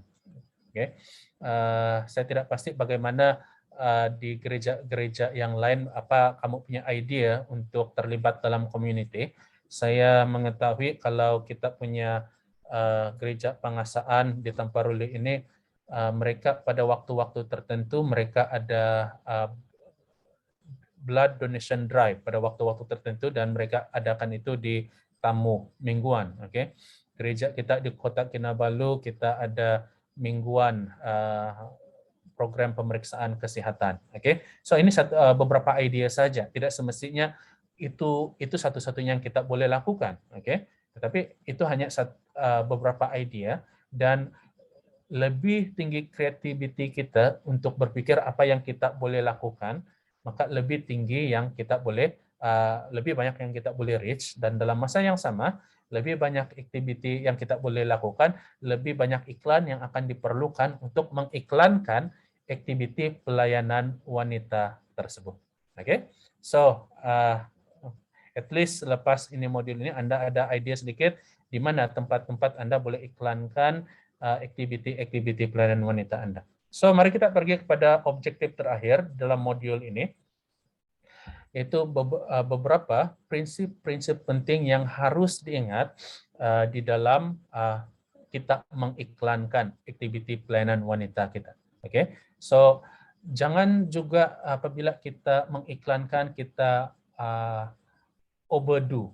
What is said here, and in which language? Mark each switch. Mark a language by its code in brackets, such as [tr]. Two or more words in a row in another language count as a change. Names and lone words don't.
[ms] Oke, saya tidak pasti bagaimana di gereja-gereja yang lain, apa kamu punya idea untuk terlibat dalam community. Saya mengetahui kalau kita punya gereja pengasaan di Tamparuli ini, mereka pada waktu-waktu tertentu mereka ada [en] blood donation drive [ms] pada waktu-waktu tertentu, dan mereka adakan itu di tamu mingguan. Oke, gereja kita di Kota Kinabalu kita ada mingguan program pemeriksaan kesehatan. Oke, so ini beberapa ide saja. Tidak semestinya itu satu-satunya yang kita boleh lakukan. Oke, tetapi itu hanya beberapa ide, dan lebih tinggi kreativiti kita untuk berpikir apa yang kita boleh lakukan, maka lebih tinggi yang kita boleh, lebih banyak yang kita boleh reach, dan dalam masa yang sama lebih banyak aktiviti yang kita boleh lakukan, lebih banyak iklan yang akan diperlukan untuk mengiklankan aktiviti pelayanan wanita tersebut. Oke, [en] so at least [ms] lepas ini modul ini Anda ada ide sedikit di mana tempat-tempat Anda boleh iklankan aktiviti-aktiviti pelayanan wanita Anda. So, mari kita pergi kepada objektif terakhir dalam modul ini, yaitu beberapa prinsip-prinsip penting yang harus diingat di dalam kita mengiklankan aktiviti pelayanan wanita kita. Oke, so jangan juga apabila kita mengiklankan kita overdo.